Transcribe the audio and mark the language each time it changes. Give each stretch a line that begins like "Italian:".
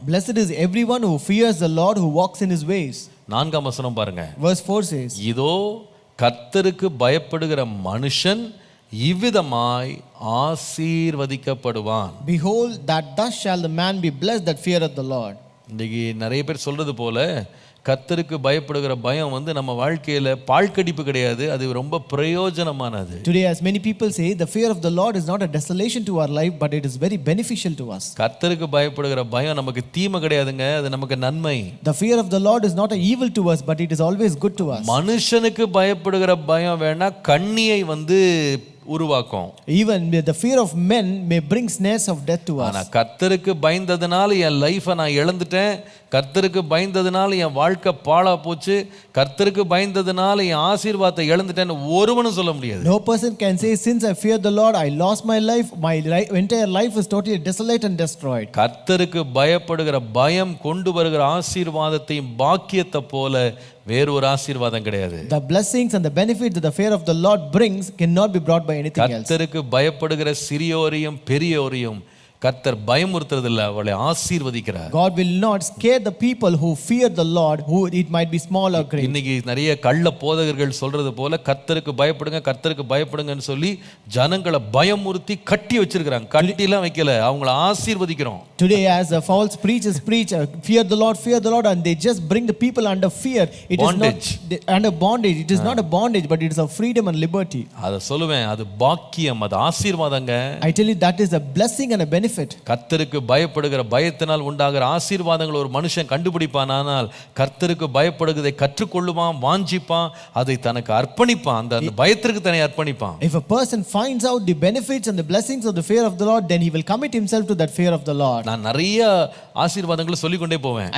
English: Blessed is everyone who fears the Lord, who walks in his ways.
Tamil: 4ஆம் வசனம் பாருங்க.
English: Verse 4 says,
Tamil: இதோ கர்த்தருக்கு பயப்படுகிற மனுஷன் இவ்விதமாய் ஆசீர்வதிக்கப்படுவான்.
English: Behold, that thus shall the man be blessed that feareth the Lord.
Tamil: இன்னைக்கு நிறைய பேர் சொல்றது போல கர்த்தருக்கு பயப்படுகிற பயம் நம்ம வாழ்க்கையில பாழ்கடிப்பு கிடையாது, அது ரொம்ப பிரயோஜனமானது.
English: Today, as many people say, the fear of the Lord is not a desolation to our life, but it is very beneficial to us.
Tamil: கர்த்தருக்கு பயப்படுகிற பயம் நமக்கு தீமை கிடையாதுங்க, அது நமக்கு நன்மை.
English: The fear of the Lord is not an evil to us, but it is always good to us.
Tamil: மனுஷனுக்கு பயப்படுகிற பயம் வேணா கண்ணியை உருவாக்கும்.
English: Even the fear of men may bring snares of death to us.
Tamil: ஆனா கர்த்தருக்கு பயந்ததனால என் லைஃபை நான் இழந்துட்டேன், கர்த்தருக்கு பயந்ததனால என் வாழ்க்கை பாழா போச்சு, கர்த்தருக்கு பயந்ததனால என் ஆசீர்வாதத்தை இழந்துட்டேன்னு ஒருவனும் சொல்ல முடியாது.
English: No person can say, since I fear the Lord I lost my life, my entire life is totally desolate and destroyed.
Tamil: கர்த்தருக்கு பயப்படுகிற பயம் கொண்டு வருகிற ஆசீர்வாதத்தையும் பாக்கியத்தை போல வேறொரு ஆசீர்வாதம் கிடையாது.
English: The blessings and the benefits that the fear of the Lord brings cannot be brought by anything else.
Tamil: கர்த்தருக்கு பயப்படுகிற சிறியோரையும் பெரியோரையும் கர்த்தர் பயமுறுத்துறதில்ல, அவளை ஆசீர்வதிக்கிறார்.
English: God will not scare the people who fear the Lord, who it might be small or great.
Tamil: இன்னைக்கு நிறைய கள்ள போதகர்கள் சொல்றது போல கர்த்தருக்கு பயப்படுங்கன்னு சொல்லி ஜனங்களை பயமுறுத்தி கட்டி வச்சிருக்காங்க. கட்டிலாம் வைக்கல, அவங்கள ஆசீர்வதிக்கிறோம்.
English: Today, as the false preachers preach, fear the Lord, and they just bring the people under fear. It bondage. is not under bondage. It is not a bondage, but it is a freedom and liberty.
Tamil: அத சொல்லுவேன், அது பாக்கியம், அது ஆசீர்வாதங்க.
English: I tell you, that is a blessing and a benefit.
Tamil: கர்த்தருக்கு பயப்படுகிற பயத்தினால் உண்டாகிற ஆசீர்வாதங்கள் ஒரு மனுஷன் கண்டுபிடிப்பானால் கர்த்தருக்கு பயப்படுவதை கற்றுக்கொள்ளுவான், வாஞ்சிப்பான், அதை தனக்கு அர்ப்பணிப்பான், அந்த பயத்திற்கு தன்னை அர்ப்பணிப்பான்.
English: If a person finds out the benefits and the blessings of the fear of the Lord, then he will commit himself to that fear of the Lord.
Tamil: நான் நிறைய ஆசீர்வாதங்களை சொல்லிக் கொண்டே போவேன்.